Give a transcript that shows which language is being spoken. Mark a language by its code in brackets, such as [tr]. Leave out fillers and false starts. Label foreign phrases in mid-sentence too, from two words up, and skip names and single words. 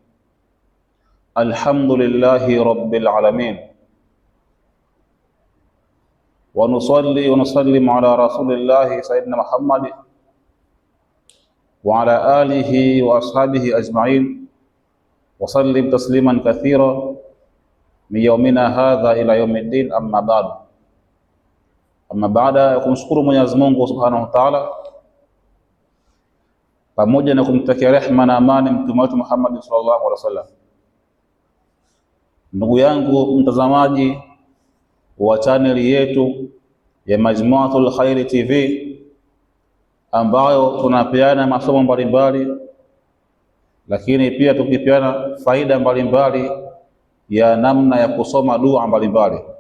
[ar] الحمد لله رب العالمين، ونصلي ونسلم على رسول الله سيدنا محمد وعلى آله وأصحابه أجمعين، وسلم تسليما كثيرا من يومنا هذا إلى يوم الدين. أما بعد. [sw] Baada ya kumshukuru Mwenyezi Mungu [ar] سبحانه وتعالى, [sw] pamoja na kumtakia rehema na amani mtume wetu Muhammad [ar] صلى الله عليه وسلم, [sw] ndugu yangu mtazamaji wa chaneli yetu ya Majmuatul Khairi TV, ambayo tunapeana masomo mbalimbali, lakini pia tukipeana faida mbalimbali ya namna ya kusoma dua mbalimbali.